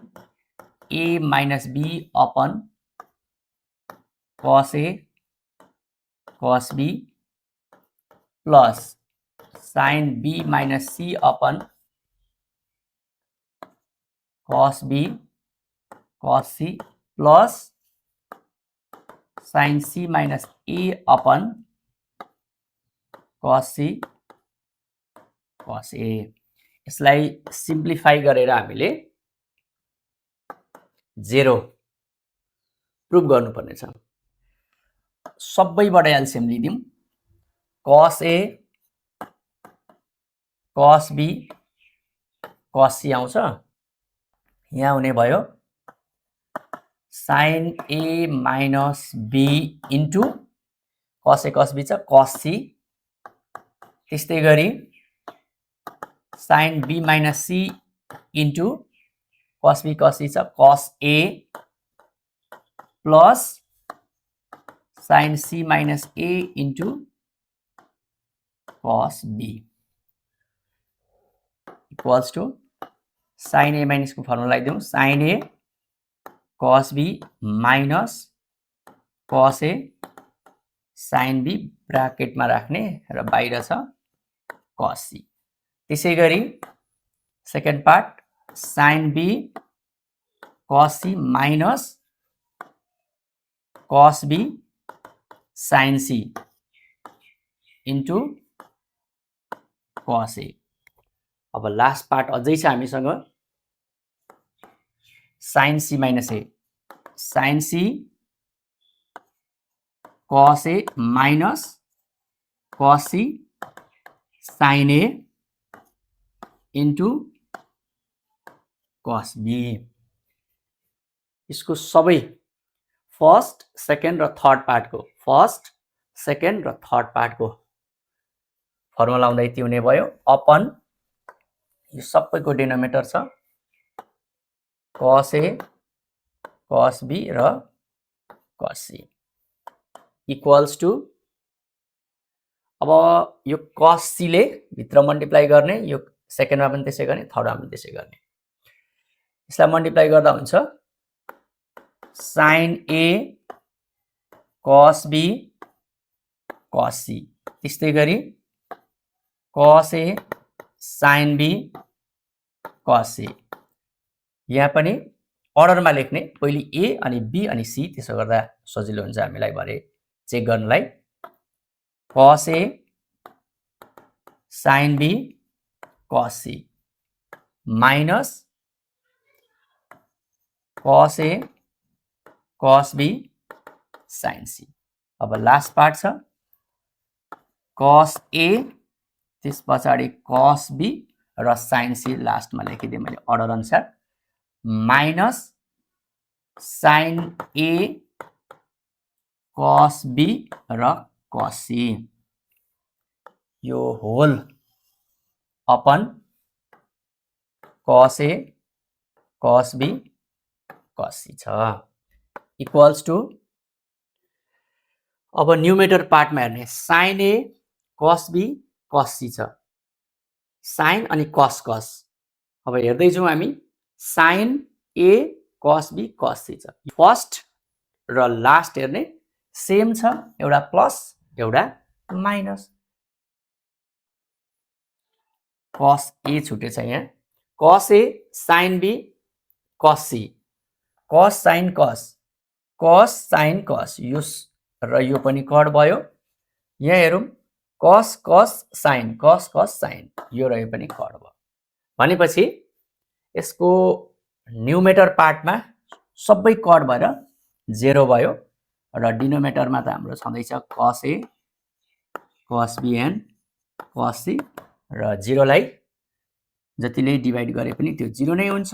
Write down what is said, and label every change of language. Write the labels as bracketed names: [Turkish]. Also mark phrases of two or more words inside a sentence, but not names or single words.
[English] साइन A minus B upon cos A cos B plus sin B minus C upon cos B cos C plus sin C minus A upon cos C cos A। [Nepali] यसलाई सिम्प्लिफाई गरेर हामीले 0 प्रुभ गर्नुपर्ने छ। सबैबाट एलसिएम लिदियौं। cos A cos B cos C आउँछ। यहाँ हुने भयो [English] sin A minus B into cos A cos B छ cos C, [Nepali] त्यस्तै गरी [English] sin B minus C into cos B cos C छ cos A plus sin C minus A into cos B equals to sin A minus [Nepali] को फर्मुला लगाइदिउँ [English] sin A cos B minus cos A sin B [Nepali] ब्राकेटमा राख्ने र बाहिर छ [English] cos C। [Nepali] त्यसै गरी सेकेन्ड पार्ट [English] sin B cos C minus cos B sin C into cos A। [Nepali] अब लास्ट पार्ट अझै छ हामीसँग [English] sin C minus A sin C cos A minus cos C sin A into cos B। [Nepali] यसको सबै फर्स्ट सेकेन्ड र थर्ड पार्टको फर्मुला लाउँदा यति हुने भयो अपन यो सबैको डिनोमिनेटर छ [English] cos A cos B [Nepali] र cos C [English] equals to [Nepali] अब यो cos C ले भित्र मल्टिप्लाई गर्ने, यो सेकेन्डमा पनि त्यसै गर्ने, थर्डमा पनि त्यसै गर्ने। यसलाई मल्टिप्लाई गर्दा हुन्छ [English] sin A cos B cos C, [Nepali] त्यस्तै गरी [English] cos A sin B cos C। [Nepali] यहाँ पनि अर्डरमा लेख्ने, पहिले A अनि B अनि C, त्यसो गर्दा सजिलो हुन्छ हामीलाई भरे चेक गर्नलाई। [English] cos A sin B cos C minus cos A cos B sin C। [Nepali] अब लास्ट पार्ट छ cos A त्यस पछाडि cos B र sin C लास्टमा लेखिदिएँ मैले अर्डर अनुसार माइनस sin A cos B र cos C यो होल अपन [English] cos A cos B cos C [Nepali] छ [English] equals to [Nepali] अब न्युमेटर पार्टमा हेर्ने [English] sin A cos B cos C [Nepali] छ sin अनि [English] cos cos। [Nepali] अब हेर्दै जाउँ हामी [English] sin A cos B cos C [Nepali] छ। फर्स्ट र लास्ट हेर्ने सेम छ, एउटा प्लस एउटा माइनस। [English] cos A [Nepali] छुटेछ यहाँ [English] cos A sin B cos C cos sin cos cos sin cos [Nepali] यो र यो पनि कट भयो। यहाँ हेरौँ [English] cos cos sin cos cos sin [Nepali] यो र यो पनि कट भयो। भनेपछि यसको न्युमेटर पार्टमा सबै कट भएर 0 भयो र डिनोमिनेटरमा त हाम्रो छँदैछ [English] cos A cos B and cos C [Nepali] र 0 लाई जतिले डिभाइड गरे पनि त्यो 0 नै हुन्छ।